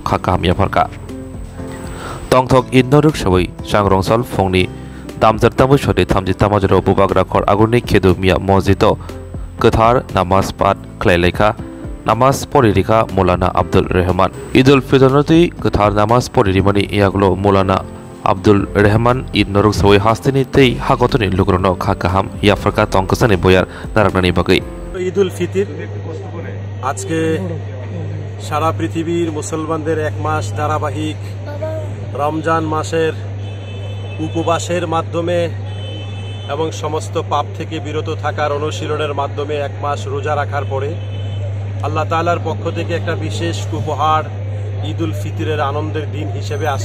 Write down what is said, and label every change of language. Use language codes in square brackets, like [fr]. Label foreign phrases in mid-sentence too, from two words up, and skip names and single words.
[trp] khakamia pharka tongthok idnoruk shawai Shangrongsal phongni damjar tamu shode thamji tamajro bo bagla khor agorni khedumia mojito kothar namaz pat khlailekha Namaz Poririka Maulana Abdul Rahman Idul Fitr Kothar Namaz Poririmani Iaglo Maulana Abdul Rahman Id Noruk Sawai Hastini Tei Hagotoni Lugrono Khakaham Yafraka Tonkasani Boyar Naraknani Bagai [bn] ঈদুল ফিতর আজকে সারা পৃথিবীর মুসলমানদের এক মাস ধারাবাহিক রমজান মাসের উপবাসের মাধ্যমে এবং সমস্ত পাপ থেকে বিরত থাকার অনুশীলনের মাধ্যমে এক মাস রোজা রাখার পরে আল্লাহ তাআলার পক্ষ থেকে একটা বিশেষ উপহার ঈদুল ফিতরের আনন্দের দিন হিসেবে আসে।